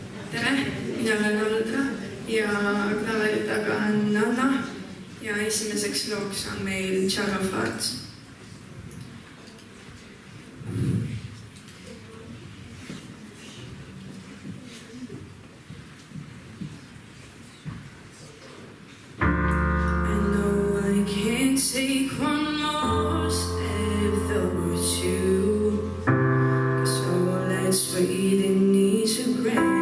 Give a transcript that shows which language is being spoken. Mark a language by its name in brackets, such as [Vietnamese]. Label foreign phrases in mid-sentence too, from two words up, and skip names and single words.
[Estonian] tere, mina olen Aldra ja klaveri taga on Anna ja esimeseks looks on meil Tšarofat. [English] Take one more step towards you, 'cause all that's waiting needs regret.